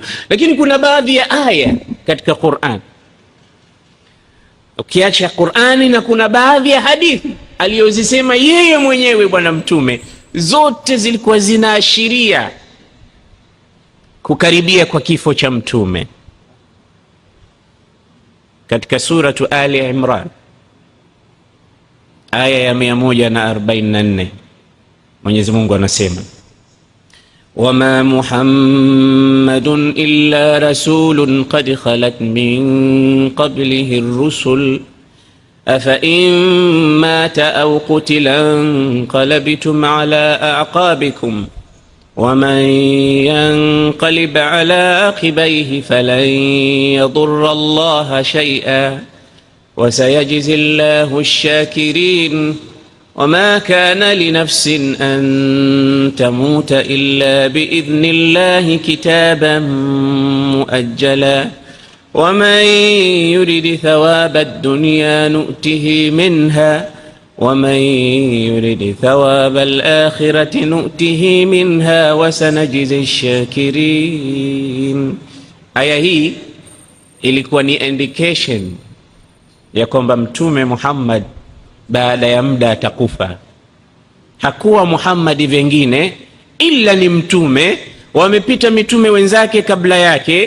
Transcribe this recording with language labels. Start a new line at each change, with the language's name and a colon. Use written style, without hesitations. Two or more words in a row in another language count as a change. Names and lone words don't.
Swahili: Lakini kuna baadhi ya aya katika Qur'an, ukiacha Qur'ani, na kuna baadhi ya hadithi aliyozisema yeye mwenyewe Bwana Mtume, zote zilikuwa zinaashiria kukaribia kwa kifo cha Mtume. Katika suratu Ali Imran aya ya 144 Mwenyezi Mungu anasema,
Arabic: وما محمد إلا رسول قد خلت من قبله الرسل أفإن مات أو قتل انقلبتم على أعقابكم ومن ينقلب على عقبيه فلن يضر الله شيئا و سيجزي الله الشاكرين وما كان لنفس أن تموت إلا بإذن الله كتابا مؤجلا ومن يرد ثواب الدنيا نؤته منها ومن يرد ثواب الآخرة نؤته منها وسنجزي الشاكرين.
Swahili: Aya hii ilikuwa ni indication ya kwamba Mtume Muhammad baada ya muda atakufa. Hakuwa Muhammad vingine ila ni mtume, wamepita mitume wenzake kabla yake.